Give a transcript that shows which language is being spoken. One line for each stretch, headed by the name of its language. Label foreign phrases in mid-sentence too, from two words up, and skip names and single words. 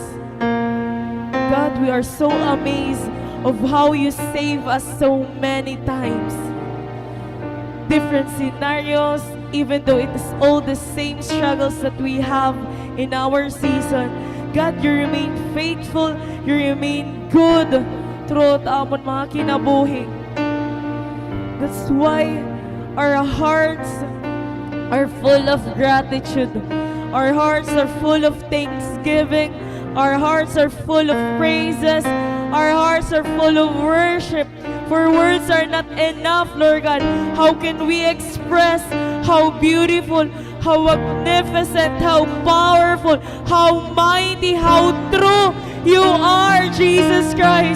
English: God, we are so amazed of how you save us so many times. Different scenarios, even though it is all the same struggles that we have in our season. God, you remain faithful, you remain good throughout
Waray: amon mga kinabuhi.
English: That's why our hearts are full of gratitude. Our hearts are full of thanksgiving. Our hearts are full of praises. Our hearts are full of worship. For words are not enough, Lord God. How can we express how beautiful, how magnificent, how powerful, how mighty, how true you are, Jesus Christ?